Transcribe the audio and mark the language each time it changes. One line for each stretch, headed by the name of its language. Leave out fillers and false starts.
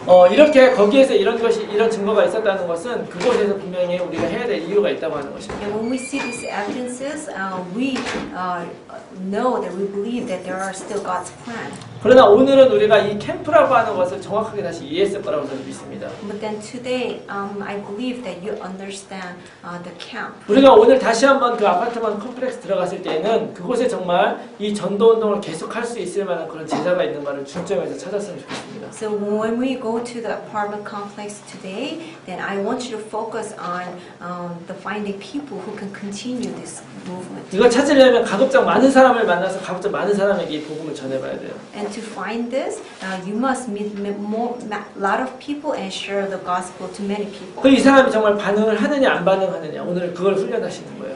Korean: 이렇게 거기에서 이런 증거가 있었다는 것은 그곳에서 분명히 우리가 해야 될 이유가 있다고 하는 것입니다.
English: And when we see these evidences, we know that we believe that there are still God's plan.
Korean: 그러나 오늘은 우리가 이 캠프라고 하는 것을 정확하게 다시 이해했을 거라고 저는 믿습니다.
English: But then today, I believe that you understand the camp.
Korean: 우리가 오늘 다시 한번 그 아파트먼트 컴플렉스 들어갔을 때는 그곳에 정말 이 전도 운동을 계속할 수 있을 만한 그런 제자가 있는가를 중점에서 찾았으면 좋겠습니다.
English: So when we go to the apartment complex today, then I want you to focus on the finding people who can continue this movement.
Korean: 이걸 찾으려면 가급적 많은 사람을 만나서 가급적 많은 사람에게 이 복음을 전해봐야 돼요.
English: And to find this, you must meet a lot of people and share the gospel to many people.
Korean: 그 이 사람이 정말 반응을 하느냐 안 반응하느냐 오늘 그걸 훈련하시는 거예요.